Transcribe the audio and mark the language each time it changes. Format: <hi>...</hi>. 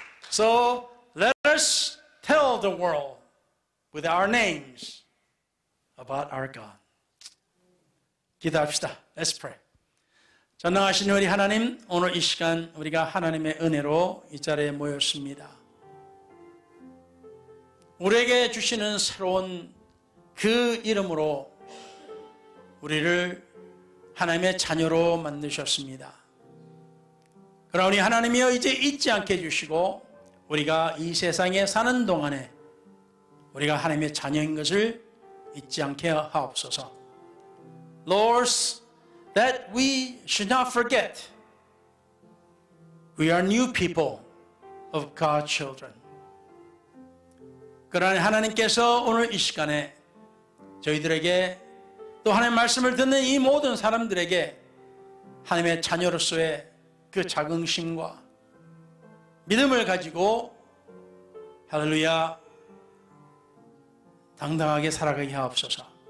<en>So let us tell the world with our names about our God.</en> <ko>기도합시다.</ko> <en>Let's pray.</en> <ko>전능하신 우리 하나님, 오늘 이 시간 우리가 하나님의 은혜로 이 자리에 모였습니다. 우리에게 주시는 새로운 그 이름으로 우리를 하나님의 자녀로 만드셨습니다. 그러니 하나님이여 이제 잊지 않게 해주시고 우리가 이 세상에 사는 동안에 우리가 하나님의 자녀인 것을 잊지 않게 하옵소서.</ko> <en>Lord, that we should not forget we are new people of God's children.</en> <ko>그러나 하나님께서 오늘 이 시간에 저희들에게 또 하나님의 말씀을 듣는 이 모든 사람들에게 하나님의 자녀로서의 그 자긍심과 믿음을 가지고 할렐루야 당당하게 살아가게 하옵소서.</ko>